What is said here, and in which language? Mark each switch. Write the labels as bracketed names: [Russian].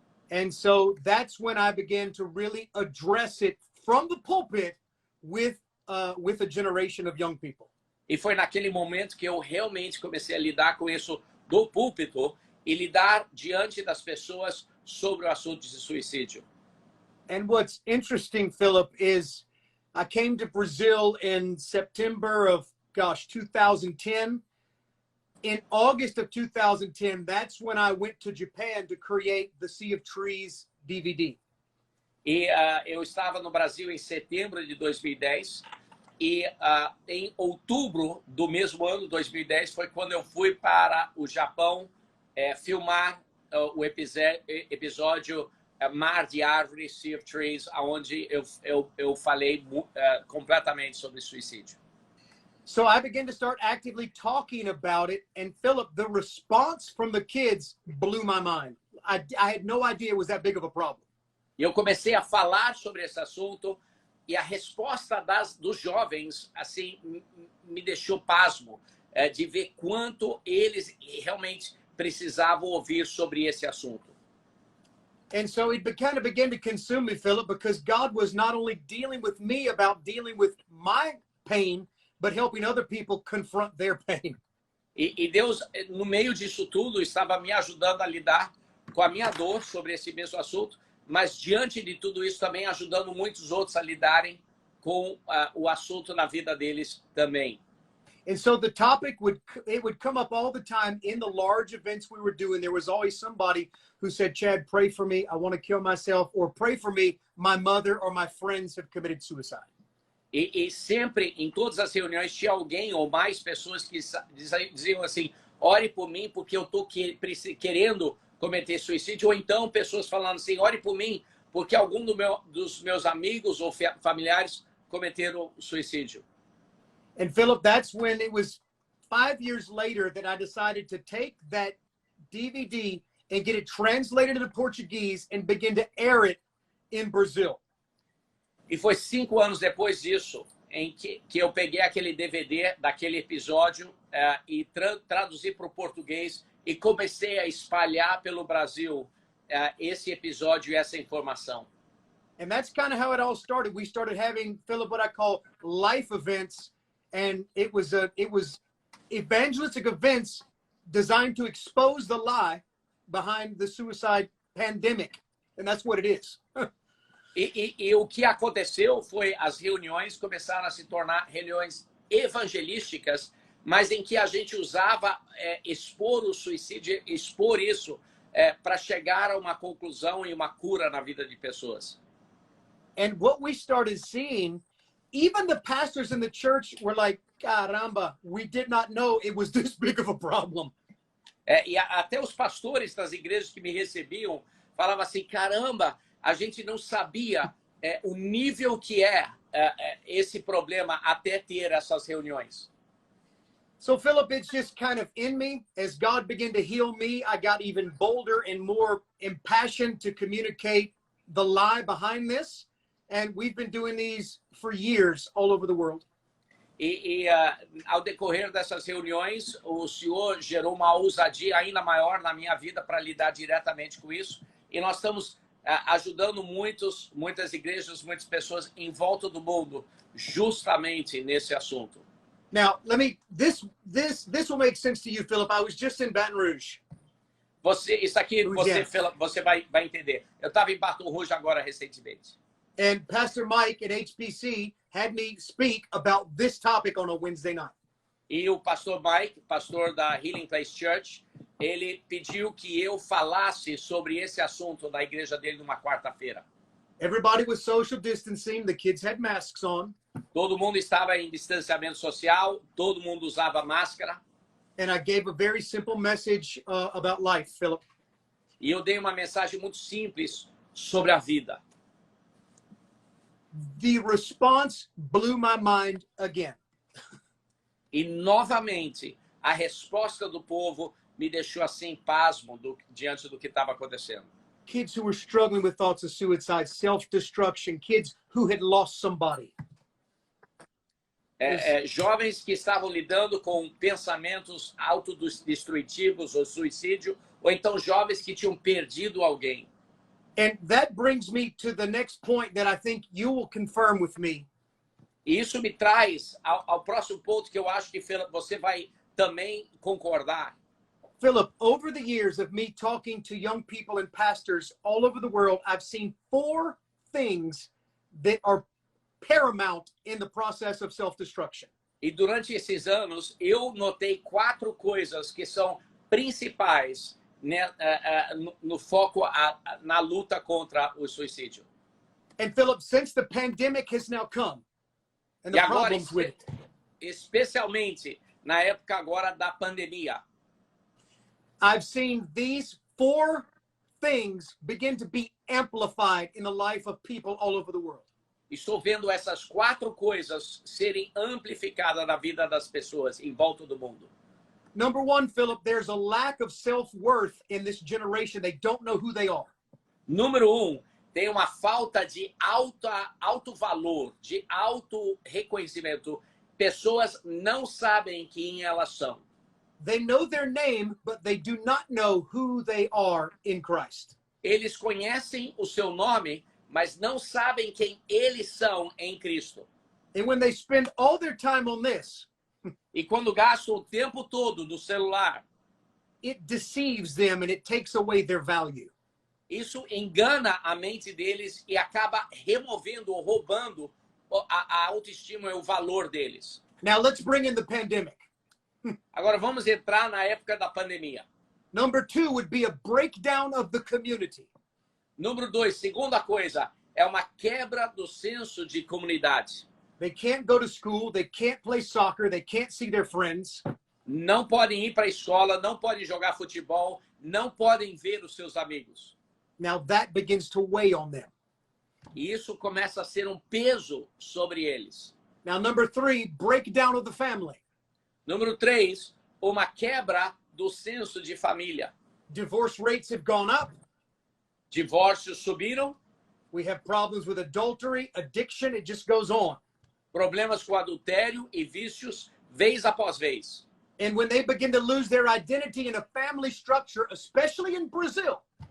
[English] And so that's when I began to really address it from the pulpit with a generation of young people. [Portuguese] E foi naquele momento que eu realmente comecei a lidar com isso do púlpito e lidar diante das pessoas sobre o assunto de suicídio. [English] And what's interesting, Philip, is I came to Brazil in September of, 2010. In August of 2010, that's when I went to Japan to create the Sea of Trees DVD. [Portuguese] E eu estava no Brasil em setembro de 2010 e em outubro do mesmo ano, 2010, foi quando eu fui para o Japão filmar o episódio Mar de Árvores, Sea of Trees, onde eu falei completamente sobre suicídio. [English] So I began to start actively talking about it, and Philip, the response from the kids blew my mind. I had no idea it was that big of a problem. [Portuguese] E eu comecei a falar sobre esse assunto e a resposta dos jovens assim me deixou pasmo de ver quanto eles realmente precisavam ouvir sobre esse assunto. [English] And so it kind of began to consume me, Philip, because God was not only dealing with me about dealing with my pain, but helping other people confront their pain. [Portuguese] E Deus, no meio disso tudo, estava me ajudando a lidar com a minha dor sobre esse mesmo assunto, mas diante de tudo isso também ajudando muitos outros a lidarem com o assunto na vida deles também. [English] And so the topic would come up all the time in the large events we were doing. There was always somebody who said, Chad, pray for me, I want to kill myself, or pray for me, my mother or my friends have committed suicide. [Portuguese] E sempre, em todas as reuniões, tinha alguém ou mais pessoas que diziam assim, ore por mim porque eu estou querendo cometer suicídio, ou então pessoas falando assim, ore por mim porque algum dos meus amigos ou familiares cometeram suicídio. [English] And Philip, that's when it was 5 years later that I decided to take that DVD and get it translated into Portuguese and begin to air it in Brazil. [Portuguese] E foi 5 anos depois disso em que eu peguei aquele DVD daquele episódio e traduzi para o português e comecei a espalhar pelo Brasil esse episódio e essa informação. [English] And that's kind of how it all started. We started having, Philip, what I call life events, and it was evangelistic events designed to expose the lie behind the suicide pandemic, and that's what it is. [Portuguese] E o que aconteceu foi as reuniões começaram a se tornar reuniões evangelísticas, mas em que a gente usava expor o suicídio, expor isso para chegar a uma conclusão e uma cura na vida de pessoas. [English] And what we started seeing, even the pastors in the church were like, caramba, we did not know it was this big of a problem. [Portuguese] E até os pastores das igrejas que me recebiam falavam assim, caramba, a gente não sabia o nível que esse problema até ter essas reuniões. [English] So, Philip, it's just kind of in me. As God began to heal me, I got even bolder and more impassioned to communicate the lie behind this. And we've been doing these for years all over the world. [Portuguese] Ao decorrer dessas reuniões, o Senhor gerou uma ousadia ainda maior na minha vida para lidar diretamente com isso. E nós estamos ajudando muitas igrejas, muitas pessoas em volta do mundo, justamente nesse assunto. [English] Now, this will make sense to you, Philip. I was just in Baton Rouge. [Portuguese] Isso aqui você vai entender. Eu estava em Baton Rouge agora recentemente. [English] And Pastor Mike at HPC had me speak about this topic on a Wednesday night. [Portuguese] E o pastor Mike, pastor da Healing Place Church, ele pediu que eu falasse sobre esse assunto na igreja dele numa quarta-feira. [English] Everybody was social distancing. The kids had masks on. [Portuguese] Todo mundo estava em distanciamento social, todo mundo usava máscara. [English] And I gave a very simple message about life, Philip. [Portuguese] E eu dei uma mensagem muito simples sobre a vida. [English] The response blew my mind again. [Portuguese] E novamente, a resposta do povo me deixou assim pasmo diante do que estava acontecendo. [English] Kids who were struggling with thoughts of suicide, self-destruction, kids who had lost somebody. [Portuguese] Jovens que estavam lidando com pensamentos autodestrutivos ou suicídio, ou então jovens que tinham perdido alguém. [English] And that brings me to the next point that I think you will confirm with me. [Portuguese] E isso me traz ao próximo ponto que eu acho que você vai também concordar. [English] Philip, over the years of me talking to young people and pastors all over the world, I've seen 4 things that are paramount in the process of self-destruction. [Portuguese] E durante esses anos, eu notei 4 coisas que são principais, né, no foco na luta contra o suicídio. [English] And Philip, since the pandemic has now come, and the problems with it, [Portuguese] especialmente na época agora da pandemia, [English] I've seen these 4 things begin to be amplified in the life of people all over the world. [Portuguese] Estou vendo essas 4 coisas serem amplificadas na vida das pessoas em volta do mundo. [English] Number 1, Philip, there's a lack of self-worth in this generation. They don't know who they are. [Portuguese] Número 1, tem uma falta de alto valor, de alto reconhecimento. Pessoas não sabem quem elas são. [English] They know their name, but they do not know who they are in Christ. [Portuguese] Eles conhecem o seu nome, mas não sabem quem eles são em Cristo. [English] And when they spend all their time on this, [Portuguese] E quando gastam o tempo todo no celular, [English] it deceives them and it takes away their value. [Portuguese] isso engana a mente deles e acaba removendo ou roubando a autoestima e o valor deles. [English] Now let's bring in the pandemic. [Portuguese] Agora vamos entrar na época da pandemia. [English] Number 2 would be a breakdown of the community. [Portuguese] Número 2, segunda coisa, é uma quebra do senso de comunidade. [English] They can't go to school, they can't play soccer, they can't see their friends. [Portuguese] Não podem ir para a escola, não podem jogar futebol, não podem ver os seus amigos. [English] Now that begins to weigh on them. [Portuguese] E isso começa a ser um peso sobre eles. [English] Now number 3, breakdown of the family. [Portuguese] Número 3, uma quebra do senso de família. [English] Divorce rates have gone up. [Portuguese] Divórcios subiram, [English] We have problems with adultery, addiction, it just goes on. [Portuguese] problemas com adultério e vícios, vez após vez. [English] And when they begin to lose their identity in a family structure, especially in Brazil,